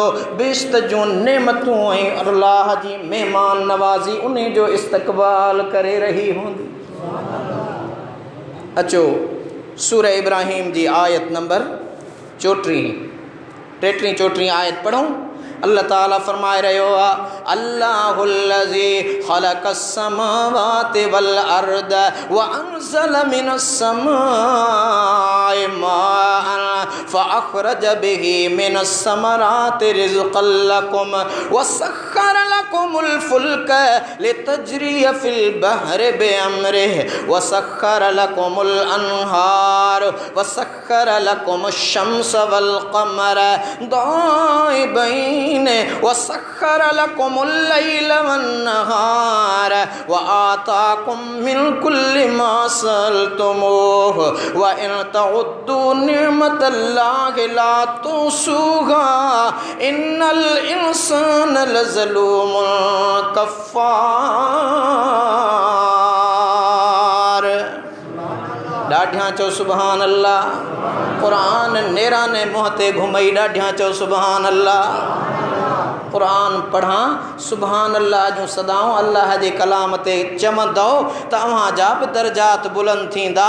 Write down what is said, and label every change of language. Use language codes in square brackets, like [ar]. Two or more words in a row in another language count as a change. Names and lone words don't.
[sd] बेश्त जूं नेमतूं ऐं अल्लाह जी मेहमान नवाज़ी उन जो इस्तक़बाल करे रही हूंदी। अचो सूरह इब्राहिम जी आयत नंबर 34 आयत पढ़ूं। अल्लाह ताला फरमाए रहियो आहे, [ar] الله الذي خلق السماوات والأرض وأنزل من السماء ماء فأخرج به من الثمرات رزقا لكم وسخر لكم الفلك لتجري في البحر بأمره وسخر لكم الأنهار وسخر لكم الشمس والقمر دائبين وسخر لكم الليل والنهار وآتاكم من كل ما سألتموه وإن تعدوا نعمت الله لا تحصوها إن الإنسان لظلوم كفار. [sd] ॾाढियां चो [ar] سبحان الله. [sd] क़ुरान नेराने मुंहं ते घुमई ॾाढियां चो [ar] سبحان الله. [sd] क़ुरान पढ़ा [ar] سبحان الله [sd] जूं सदाऊं अल्लाह जे कलाम ते चवंदो त अव्हां जा बि दर्जात बुलंद थींदा।